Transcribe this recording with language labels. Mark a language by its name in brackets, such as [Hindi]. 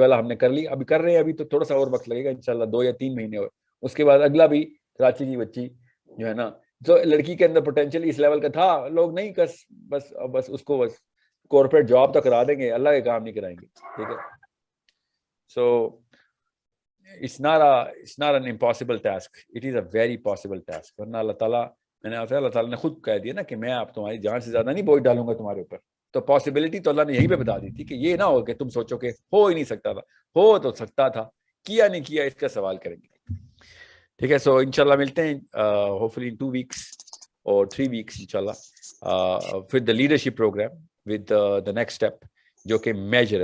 [Urdu] یہ والا ہم نے کر لی, ابھی کر رہے ہیں. ابھی تو تھوڑا سا اور وقت لگے گا انشاءاللہ, 2 یا 3 مہینے اور اس کے بعد اگلا بھی. کراچی کی بچی جو ہے نا, جو لڑکی کے اندر پوٹینشیل اس لیول کا تھا, لوگ نہیں بس اس کو بس کارپوریٹ جاب تو کرا دیں گے, اللہ کے کام نہیں کرائیں گے. ٹھیک ہے, [English] so it's not an impossible task, it is a very possible task. [Urdu] ورنہ اللہ تعالیٰ, میں نے اللہ تعالیٰ نے خود کہہ دیا نا کہ میں آپ تمہاری جان سے زیادہ نہیں بوجھ ڈالوں گا تمہارے اوپر. تو پاسبلٹی تو اللہ نے یہی پہ بتا دی تھی کہ یہ نہ ہو کہ تم سوچو کہ ہو ہی نہیں سکتا تھا. ہو تو سکتا تھا, کیا نہیں کیا اس کا سوال کریں گے. ٹھیک ہے, [English] so انشاءاللہ [Urdu] ملتے ہیں [English] hopefully in 2 weeks or 3 weeks انشاءاللہ with the leadership program with the next step, [Urdu] جو کہ میجر ہے.